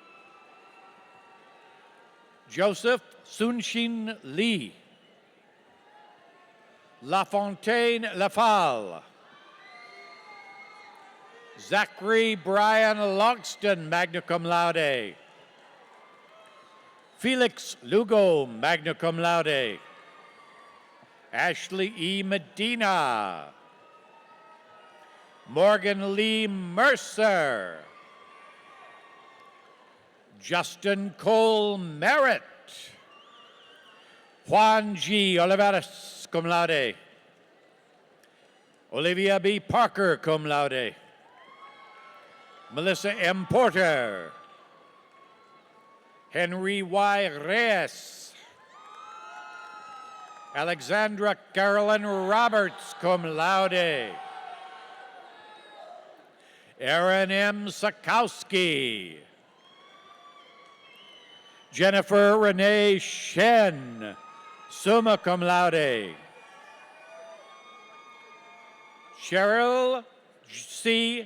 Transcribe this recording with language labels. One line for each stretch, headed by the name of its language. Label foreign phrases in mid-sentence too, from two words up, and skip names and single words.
English: Joseph Sunshin Lee. LaFontaine Lafal. Zachary Brian Logston,
Latin: magna cum laude.
English: Felix Lugo,
Latin: magna cum laude.
English: Ashley E. Medina. Morgan Lee Mercer. Justin Cole Merritt. Juan G. Olivares,
Latin: cum laude.
English: Olivia B. Parker,
Latin: cum laude.
English: Melissa M. Porter. Henry Y. Reyes. Alexandra Carolyn Roberts,
Latin: cum laude.
English: Aaron M. Sakowski. Jennifer Renee Shen,
Latin: summa cum laude.
English: Cheryl C.